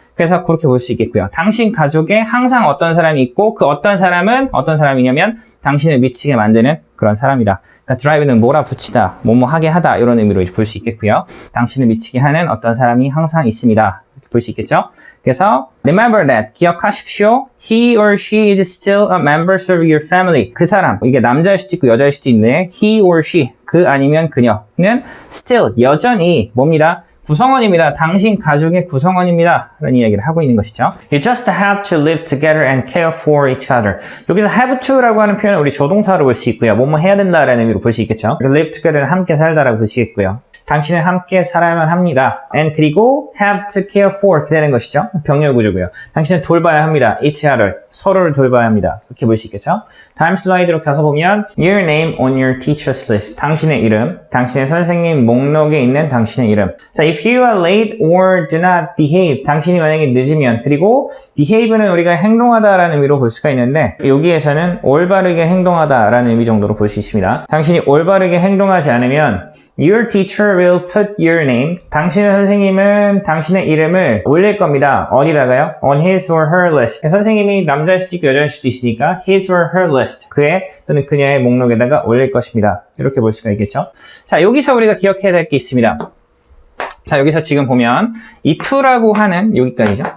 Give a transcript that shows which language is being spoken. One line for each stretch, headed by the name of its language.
Korean: 그래서 그렇게 볼 수 있겠고요. 당신 가족에 항상 어떤 사람이 있고 그 어떤 사람은 어떤 사람이냐면 당신을 미치게 만드는 그런 사람이다. 그러니까 drive는 몰아붙이다, 뭐뭐 하게 하다 이런 의미로 볼 수 있겠고요. 당신을 미치게 하는 어떤 사람이 항상 있습니다. 볼 수 있겠죠? 그래서
English: remember that,
Korean: 기억하십시오.
English: He or she is still a member of your family.
Korean: 그 사람, 이게 남자일 수도 있고 여자일 수도 있네.
English: He or she,
Korean: 그 아니면 그녀는 still, 여전히 뭡니다? 구성원입니다. 당신 가족의 구성원입니다. 라는 이야기를 하고 있는 것이죠.
English: You just have to live together and care for each other.
Korean: 여기서 have to라고 하는 표현은 우리 조동사로 볼 수 있고요. 뭐뭐 해야 된다라는 의미로 볼 수 있겠죠. live together는 함께 살다라고 볼 수 있고요. 당신은 함께 살아야만 합니다. and 그리고
English: have to care for
Korean: 이렇게 되는 것이죠. 병렬 구조고요. 당신은 돌봐야 합니다.
English: each other.
Korean: 서로를 돌봐야 합니다. 이렇게 볼 수 있겠죠. 다음 슬라이드로 가서 보면
English: your name on your teacher's list.
Korean: 당신의 이름, 당신의 선생님 목록에 있는 당신의 이름.
English: 자, if you are late or do not behave.
Korean: 당신이 만약에 늦으면 그리고 behave는 우리가 행동하다라는 의미로 볼 수가 있는데 여기에서는 올바르게 행동하다라는 의미 정도로 볼 수 있습니다. 당신이 올바르게 행동하지 않으면
English: Your teacher will put your name.
Korean: 당신의 선생님은 당신의 이름을 올릴 겁니다. 어디다가요?
English: On his or her list.
Korean: 선생님이 남자일 수도 있고 여자일 수도 있으니까
English: his or her list.
Korean: 그의 또는 그녀의 목록에다가 올릴 것입니다. 이렇게 볼 수가 있겠죠? 자, 여기서 우리가 기억해야 될 게 있습니다. 자, 여기서 지금 보면 if라고 하는 여기까지죠.